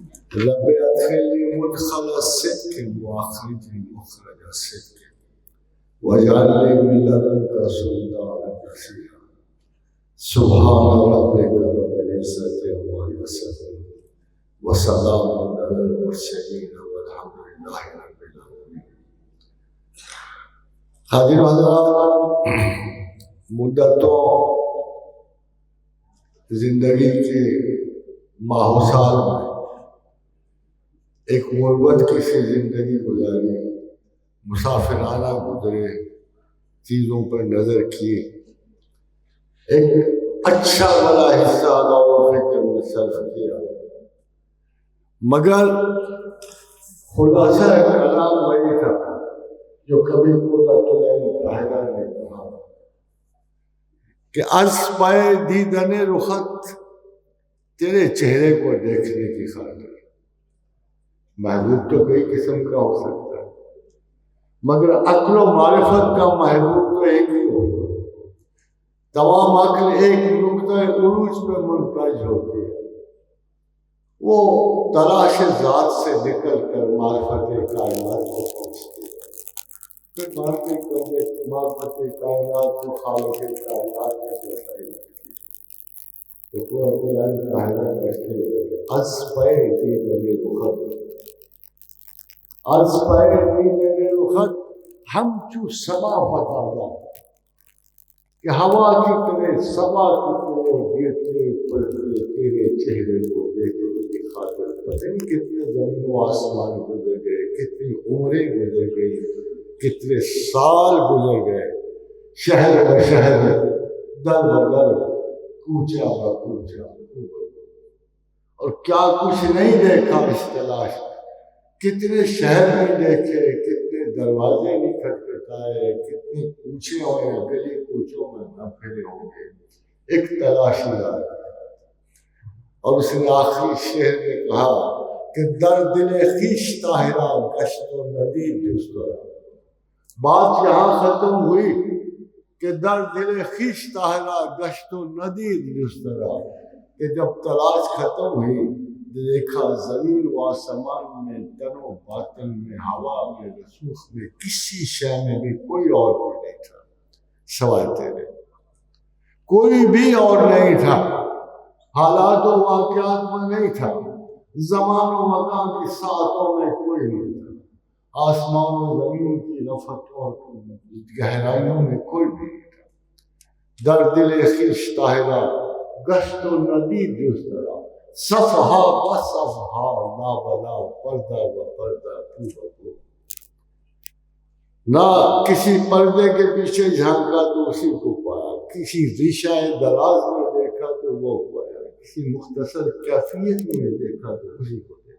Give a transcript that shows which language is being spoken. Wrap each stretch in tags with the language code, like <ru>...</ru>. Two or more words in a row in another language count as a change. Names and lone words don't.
<ar>رب ادخلني مدخل صدق واخرجني مخرج صدق واجعل لي من لدنك سلطانا نصيرا سبحان ربك رب العزة عما يصفون وسلام على المرسلين والحمد لله رب العالمين.</ar> <ur>حاضرین حضرات، مدتوں زندگی کے ماحول میں ایک غربت کی سی زندگی گزاری، مسافرانہ گزرے، چیزوں پر نظر کی، ایک اچھا بڑا حصہ غور و فکر میں صرف کیا، مگر خلاصہ کلام وہی تھا جو کبھی قرۃ العین طاہرہ نے کہا کہ</ur> <fa>از پائے دیدن رخت</fa> <ur>تیرے چہرے کو دیکھنے کی خاطر. محبوب تو کئی قسم کا ہو سکتا ہے، مگر عقل و معرفت کا محبوب تو ایک ہی ہوگا. تمام عقل ایک نقطہ عروج پہ منتج ہوتی ہے، وہ تلاش ذات سے نکل کر معرفت کائنات کو پہنچتی ہے، پھر معرفت کائنات کو خالق کائنات میں رسائی لگتی ہے. تو قرۃ العین طاہرہ کہتے ہیں کہ</ur> <fa>از پے دیدن رخت، از پے دیدن رخت ہم چو سما فتادا،</fa> <ur>کہ ہوا کی طرح سما کی طرح گرتے پڑتے تیرے چہرے کو دیکھنے کی خاطر. پتہ نہیں کتنے زمین و آسمان گزر گئے، کتنی عمریں گزر گئی، کتنے سال گزر گئے، شہر و شہر، در و در، کوچہ و کوچہ، اور کیا کچھ نہیں دیکھا اس تلاش. کتنے شہر نہیں دیکھے، کتنے دروازے نہیں کھٹکھٹائے، کتنے کوچے ہوئے، گلی کوچوں میں نہ پھرے ہوں گے، ایک تلاشی آئی. اور اس نے آخری شعر میں کہا کہ</ur> <fa>در دل خویش طاہرہ گشت و ندید جسترا.</fa> <ur>بات یہاں ختم ہوئی کہ</ur> <fa>در دل خویش طاہرہ گشت و ندید جسترا،</fa> <ur>کہ جب تلاش ختم ہوئی دیکھا زمین و آسمان میں، تن و باطن میں، ہوا میں، رسوخ میں، کسی شے میں بھی کوئی اور بھی نہیں تھا سوائے تیرے. کوئی بھی اور نہیں تھا، حالات و واقعات میں نہیں تھا، زمان و مکان کی ساعتوں میں کوئی نہیں تھا، آسمان و زمین کی رفعت اور گہرائیوں میں کوئی بھی نہیں تھا.</ur> <fa>در دل خویش طاہرہ گشت و ندید جسترا، صفحہ بصفحہ، لا بلا پردہ و پردہ، پو بپو.</fa> <ur>نہ کسی پردے کے پیچھے جھانکا تو اسی کو پایا، کسی ریشہ دراز میں دیکھا تو وہ پایا، کسی مختصر کیفیت میں دیکھا تو اسی کو دیکھا.</ur>